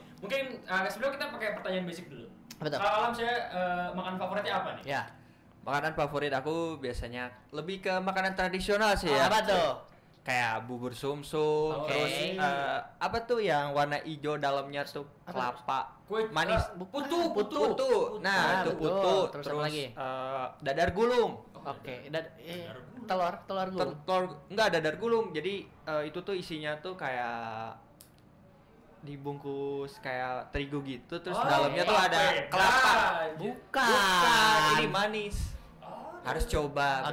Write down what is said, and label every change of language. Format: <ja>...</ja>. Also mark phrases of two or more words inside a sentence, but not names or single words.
<id>Mungkin sebelum kita pakai pertanyaan basic dulu. Betul. Kalau Alam saya makan favoritnya apa nih? Ya. Makanan favorit aku biasanya lebih ke makanan tradisional sih ya. Apa tuh? Kayak bubur sumsum, Oke. terus apa tuh yang warna hijau dalamnya tuh Apa? kelapa Kue manis. putu. Putu. Nah, itu betul. putu. Terus Terus apa lagi? Dadar gulung. Oke, telur gulung. Telur enggak dadar gulung. Jadi itu tuh isinya tuh kayak dibungkus kayak terigu gitu, terus dalamnya tuh ada kelapa. Bukan, ini manis. Harus coba.</id>